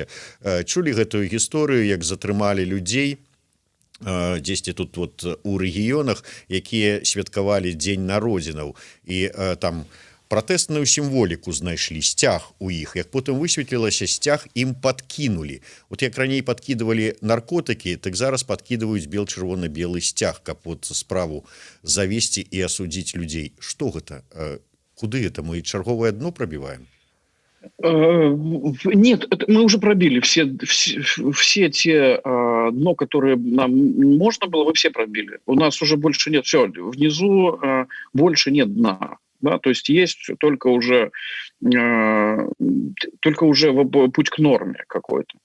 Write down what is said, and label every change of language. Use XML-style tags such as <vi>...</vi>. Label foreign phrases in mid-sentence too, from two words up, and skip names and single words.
<be>Чулі гэтую гісторыю, як затрымалі людзей дзесьці тут вот у рэгіёнах, якія святкавалі дзень народзінаў, і там пратэсную сімволіку знайшлі, сцяг у іх. Як потым высветлілася, сцяг ім падкінулі. Вот як раней падкідывалі наркотыкі, так зараз падкідваюць бел-чырвона-белы сцяг, каб вот справу завесці і асудзіць людзей. Што гэта? Куды это? Мы чарговае дно пробиваем?</be> <ru>Нет, мы уже пробили все те дно, которые нам можно было, мы все пробили. У нас уже больше нет. Все, внизу больше нет дна. Да, то есть только уже путь к норме какой-то.</ru>